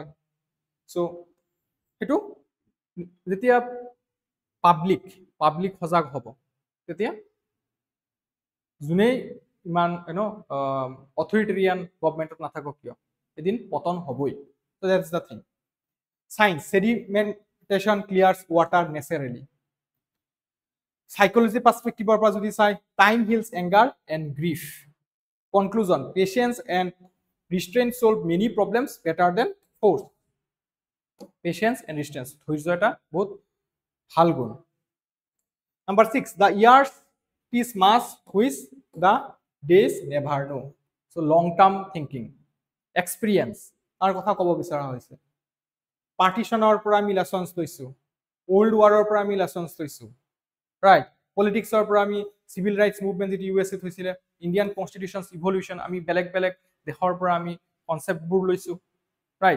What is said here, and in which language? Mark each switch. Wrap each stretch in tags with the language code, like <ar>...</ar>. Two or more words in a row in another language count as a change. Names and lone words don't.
<as>চ' সেইটো যেতিয়া পাব্লিক সজাগ হ'ব, তেতিয়া যোনেই ইমান</as> <en>authoritarian government</en> <as>নাথাকক কিয় এদিন পতন হ'বই।</as> <en>so that's the thing. science, sedimentation clears water naturally.</en> <as>সাইকোলজি পাৰ্সপেক্টিভৰ পৰা যদি চাই,</as> <en>time heals anger and grief. conclusion, patience and restraint solve many problems better than force. Patience and restraint,</en> <as>ধৈৰ্য এটা বহুত ভাল গুণ।</as> <en>Number 6, the years is mass which the days never know. So long term thinking, experience</en> <as>আৰু কথা ক'ব বিচৰা হৈছে। পাৰ্টিশনৰ পৰা আমি লেসন্স লৈছো, ওল্ড ৱাৰৰ পৰা আমি লেসন্স লৈছো, ৰাইট। পলিটিক্সৰ পৰা আমি</as> <en>civil rights movement</en> <as>যিটো ইউএছএত হৈছিলে,</as> <en>Indian Constitution's evolution,</en> <as>আমি বেলেগ দেশৰ পৰা আমি কনচেপ্টবোৰ লৈছো, ৰাইট।</as>